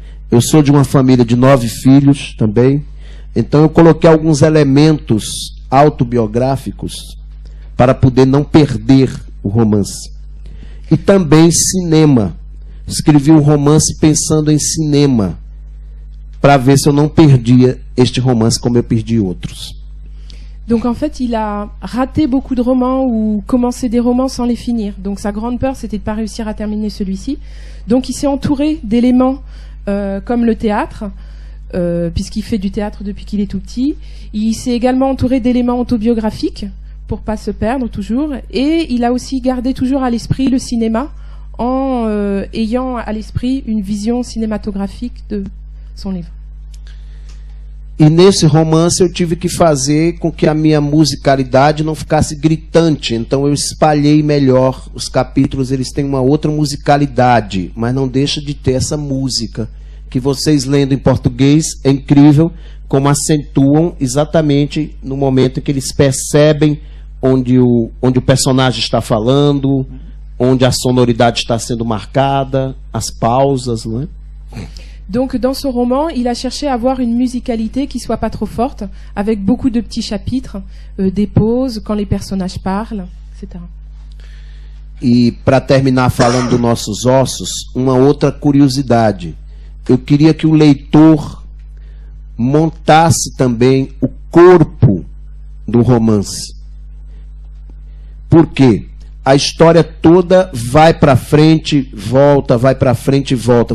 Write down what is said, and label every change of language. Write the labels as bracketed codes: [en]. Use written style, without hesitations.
[pt] Eu sou de uma família de 9 filhos também. Então eu coloquei alguns elementos autobiográficos para poder não perder o romance. E também cinema. Escrevi um romance pensando em cinema, para ver se eu não perdia este romance como eu perdi outros. [fr] Donc en fait, il a raté beaucoup de romans ou commencé des romans sans les finir. Donc sa grande peur, c'était de ne pas réussir à terminer celui-ci. Donc il s'est entouré d'éléments comme le théâtre, puisqu'il fait du théâtre depuis qu'il est tout petit. Il s'est également entouré d'éléments autobiographiques pour pas se perdre toujours. Et il a aussi gardé toujours à l'esprit le cinéma en ayant à l'esprit une vision cinématographique de son livre. [pt] E nesse romance eu tive que fazer com que a minha musicalidade não ficasse gritante. Então eu espalhei melhor. Os capítulos, eles têm uma outra musicalidade, mas não deixa de ter essa música que vocês lendo em português é incrível como acentuam exatamente no momento em que eles percebem onde o personagem está falando, onde a sonoridade está sendo marcada, as pausas, não é? Donc dans ce roman, il a cherché à avoir une musicalité qui soit pas trop forte, avec beaucoup de petits chapitres, des pauses quand les personnages parlent, etc. E para terminar falando dos nossos ossos, uma outra curiosidade. Eu queria que o leitor montasse também o corpo do romance. Por quê? A história toda vai para frente, volta, vai para frente e volta.